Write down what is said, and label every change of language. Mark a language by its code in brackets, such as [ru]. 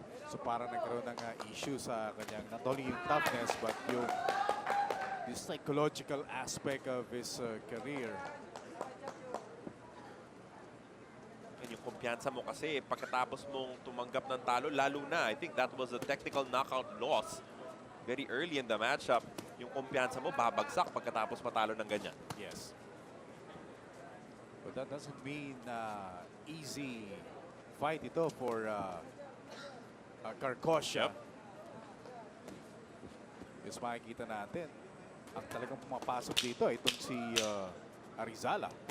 [tl] So parang nagkaroon ng issue sa kanyang [en] not only [tl] yung toughness but yung [en] psychological aspect of his career. And [tl] yung kumpiyansa mo kasi pagkatapos mong tumanggap ng talo, lalo na, [en] I think that was a technical knockout loss very early in the matchup. [tl] Yung kumpiyansa mo babagsak pagkatapos matalo ng ganyan. [en] Yes. But that doesn't mean easy fight [tl] ito [en] for Carcosia. Yep. [tl] Yes, makikita natin. Ang talagang pumapasok dito itong si Arizala.